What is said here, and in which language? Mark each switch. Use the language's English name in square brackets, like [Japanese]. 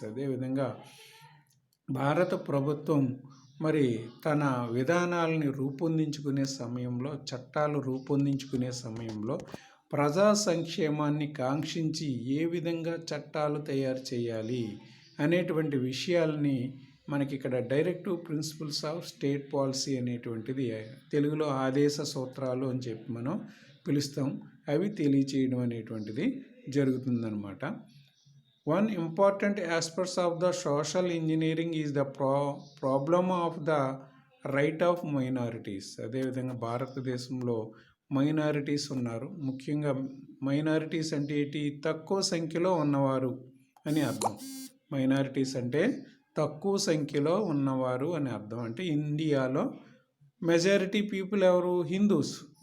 [Telugu] అదేవిధంగా భారత ప్రభుత్వం మరి తన విధానాలని రూపొందించుకునే సమయంలో, చట్టాలు రూపొందించుకునే సమయంలో ప్రజా సంక్షేమాన్ని కాంక్షించి ఏ విధంగా చట్టాలు తయారు చేయాలి అనేటువంటి విషయాల్ని మనకి ఇక్కడ directive principles of state policy అనేటువంటిది, తెలుగులో ఆదేశ సూత్రాలు అని చెప్పి మనం పిలుస్తాం, అవి తెలియచేయడం అనేటువంటిది జరుగుతుందన్నమాట. [English] One important aspect of the social engineering is the problem of the right of minorities. [Telugu] అదేవిధంగా భారతదేశంలో మైనారిటీస్ ఉన్నారు. ముఖ్యంగా మైనారిటీస్ అంటే ఏంటి? తక్కువ సంఖ్యలో ఉన్నవారు అని అర్థం. మైనారిటీస్ అంటే తక్కువ సంఖ్యలో ఉన్నవారు అని అర్థం. అంటే ఇండియాలో మెజారిటీ పీపుల్ ఎవరు? హిందూస్.